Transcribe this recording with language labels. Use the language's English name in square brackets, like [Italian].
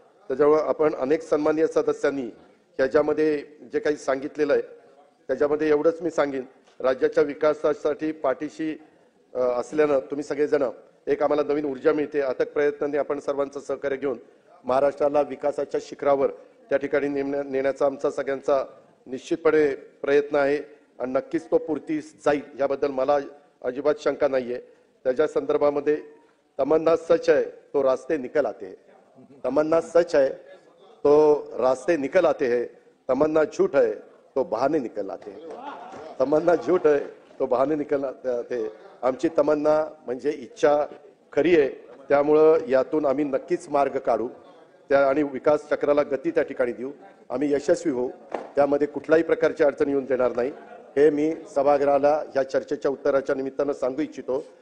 [Marathi] त्याच्यामुळे आपण अनेक सन्माननीय सदस्यांनी ह्याच्यामध्ये जे काही सांगितलेलं आहे त्याच्यामध्ये एवढंच मी सांगेन, राज्याच्या विकासासाठी पाठीशी असल्यानं तुम्ही सगळेजण एक आम्हाला नवीन ऊर्जा मिळते. अथक प्रयत्नांनी आपण सर्वांचं सहकार्य घेऊन महाराष्ट्राला विकासाच्या शिखरावर त्या ठिकाणी नेण्याचा आमचा सगळ्यांचा निश्चितपणे प्रयत्न आहे आणि नक्कीच तो पूर्तीस जाईल याबद्दल मला अजिबात शंका नाहीये. त्याच्या संदर्भामध्ये [Hindi] तमन्ना सच है तो रास्ते निकल आते हैं, तमन्ना सच है तो रास्ते निकल आते हैं, तमन्ना झूठ है तो बहाने निकल आते हैं, तमन्ना झूठ है तो बहाने निकल आते. [Marathi] आमची तमन्ना म्हणजे इच्छा खरी आहे, त्यामुळं यातून आम्ही नक्कीच मार्ग काढू त्या आणि विकास चक्राला गती त्या ठिकाणी देऊ. आम्ही यशस्वी होऊ, त्यामध्ये कुठल्याही प्रकारची अडचण येऊन देणार नाही हे मी सभागृहाला या चर्चेच्या उत्तराच्या निमित्तानं सांगू इच्छितो.